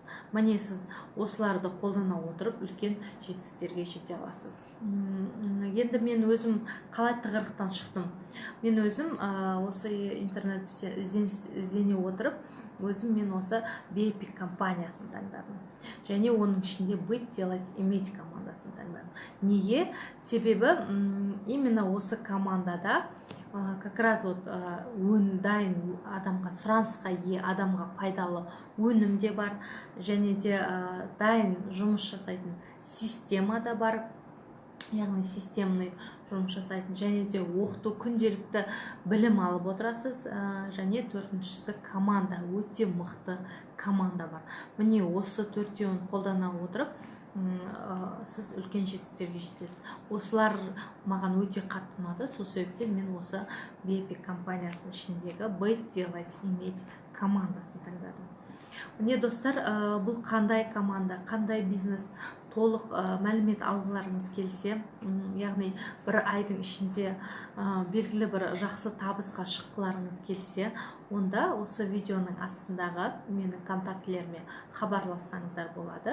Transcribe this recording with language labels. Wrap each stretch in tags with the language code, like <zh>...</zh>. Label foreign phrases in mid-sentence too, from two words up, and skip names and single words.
<kk>Міне сіз осыларды қолдана отырып үлкен жетістіктерге жете аласыз. Енді мен өзім қалай тығырықтан шықтым? Мен өзім осы интернет іздене отырып, мен осы BEPIK компаниясын таңдадым. Және оның ішінде</kk> <ru>быть, делать, иметь</ru> <kk>командасын таңдадым. Неге? Себебі именно осы командада</kk> <ru>как раз</ru> <kk>дайын адамға, сұранысқа ие адамға пайдалы өнім де бар, және де дайын жұмыс жасайтын система да бар, яғни системный жұмыс жасайтын, және де оқыту, күнделікті білім алып отырасыз, және төртіншісі команда, өте мықты команда бар. Міне осы төртеуін қолдана отырып, сіз үлкен жетістіктерге жетесіз. Осылар маған өте қатты ұнады. Сол себептен мен осы BEPIK компаниясының ішіндегі</kk> <ru>быть, делать, иметь</ru> <kk>командасын таңдадым. Міне достар, бұл қандай команда, қандай бизнес, толық мәлімет алғыларыңыз келсе, яғни бір айдың ішінде белгілі бір жақсы табысқа шыққыларыңыз келсе, онда осы видеоның астындағы менің контактілеріме хабарлассаңыздар болады.</kk>